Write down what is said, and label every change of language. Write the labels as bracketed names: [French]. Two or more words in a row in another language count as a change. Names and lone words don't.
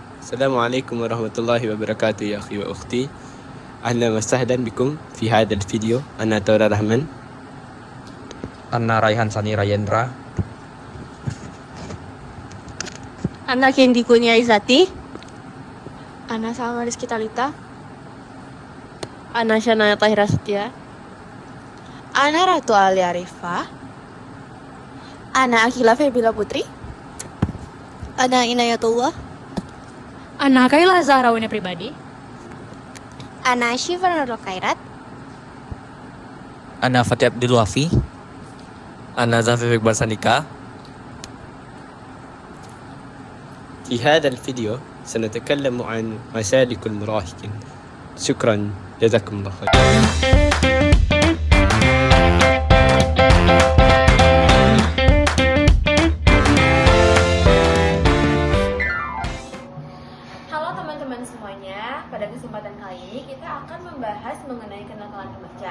[Arabic] السلام عليكم ورحمة الله وبركاته يا أخي وأختي. أهلا وسهلا بكم في هذا الفيديو. أنا تورا رحمن. Anna Raihan Sani Rayendra. Ana Kendi Kunia Izati. Ana Salma Rizky Talita. Ana Shanaya Tahira Setia. Ana Ratu Ali Arifah. Ana Akila Febila Putri. Ana Inayatullah. Ana Kaila Zahra Wina Pribadi. Ana Syifa Nurul Khairat. Ana Fatih Abdul Wafi. Ana Zafir Iqbal Sandika. في هذا الفيديو سنتكلم عن مسالك المراهقين. شكرا، جزاكم الله خير. [Indonesian] Halo teman-teman semuanya, pada kesempatan kali ini kita akan membahas mengenai kenakalan remaja.